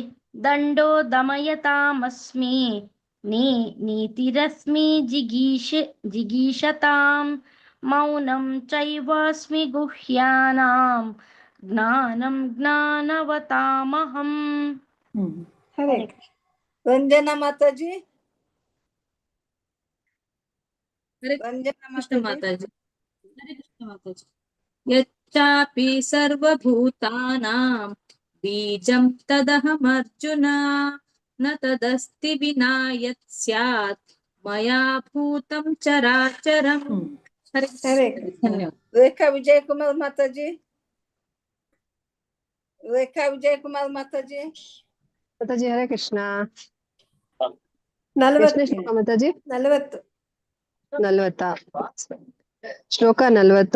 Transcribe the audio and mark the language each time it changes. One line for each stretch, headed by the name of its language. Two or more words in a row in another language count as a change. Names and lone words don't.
Sanskrit: ದಂಡೋ ದಮಯತಾಮಸ್ಮಿ ನೀತಿರಸ್ಮಿ ಜಿಗೀಷತಾಂ ಮೌನಂ ಚೈವಾಸ್ಮಿ ಗುಹ್ಯಾನಾಂ ಜ್ಞಾನಂ ಜ್ಞಾನವತಾಮಹಂ.
Kannada: ಹರೇ ಕೃಷ್ಣ. ರಂಜನಾ ಮಾತಾಜಿ. ರಂಜನಾ ಮಾತಾಜಿ. ಹರೇ ಕೃಷ್ಣ ಮಾತಾಜಿ.
Sanskrit: ಯಚ್ಚಾಪಿ ಸರ್ವಭೂತಾನಾಂ ಬೀಜಂ ತದಹಮರ್ಜುನ ನ ತದಸ್ತಿ ವಿನಾ ಯತ್ ಸ್ಯಾತ್ ಮಯಾ ಭೂತಂ ಚರಾಚರಂ.
Kannada: ಹರೇ ಕೃಷ್ಣ. ರೇಖಾ ವಿಜಯ್ ಕುಮಾರ್ ಮಾತಾಜಿ. ರೇಖಾ ವಿಜಯ್ ಕುಮಾರ್ ಮಾತಾಜಿ. ಮಾತಾಜಿ ಹರೇ ಕೃಷ್ಣ. 40 ಶ್ಲೋಕ ಮಾತಾಜಿ. 40 ಶ್ಲೋಕ 40.